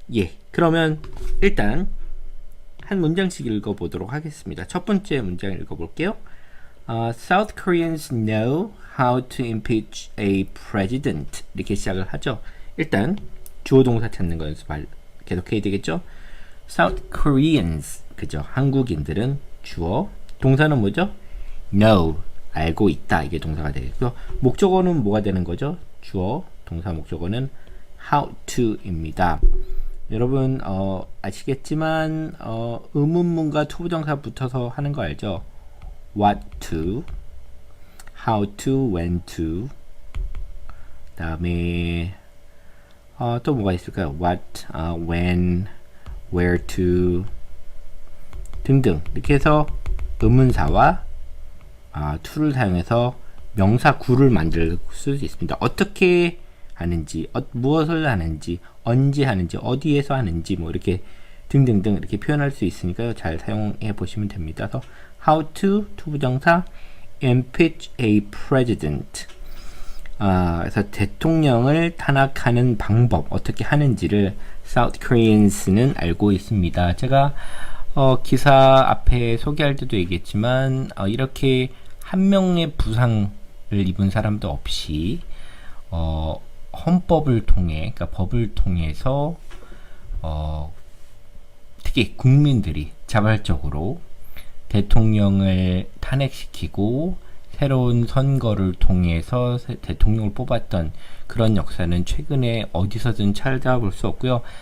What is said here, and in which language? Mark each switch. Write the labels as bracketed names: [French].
[Korean] 예, 그러면 일단 한 문장씩 읽어보도록 하겠습니다. 첫 번째 문장 읽어볼게요. [English] South Koreans know how to impeach a president. [Korean] 이렇게 시작을 하죠. 일단 주어 동사 찾는 거 연습 계속해야 되겠죠. [English] South Koreans, [Korean] 그죠? 한국인들은 주어, 동사는 뭐죠? know, 알고 있다. 이게 동사가 되겠고요. 목적어는 뭐가 되는 거죠? 주어, 동사 목적어는 [English] how to [Korean] 입니다. 여러분 아시겠지만 의문문과 투부정사 붙어서 하는 거 알죠? [English] what to, how to, when to. [Korean] 그다음에 또 뭐가 있을까요? [English] what, when, where to 등등. [Korean] 이렇게 해서 의문사와 to를 사용해서 명사 구를 만들 수 있습니다. 어떻게 하는지, 무엇을 하는지, 언제 하는지, 어디에서 하는지, 뭐 이렇게 등등등 이렇게 표현할 수 있으니까요. 잘 사용해 보시면 됩니다. 그래서 [English] how to, [Korean] 투부정사, [English] impeach a president. [Korean] 그래서 대통령을 탄핵하는 방법, 어떻게 하는지를 South Koreans는 알고 있습니다. 제가 기사 앞에 소개할 때도 얘기했지만 이렇게 한 명의 부상을 입은 사람도 없이 헌법을 통해, 그러니까 법을 통해서 특히 국민들이 자발적으로 대통령을 탄핵시키고 새로운 선거를 통해서 대통령을 뽑았던 그런 역사는 최근에 어디서든 찾아볼 수 없고요.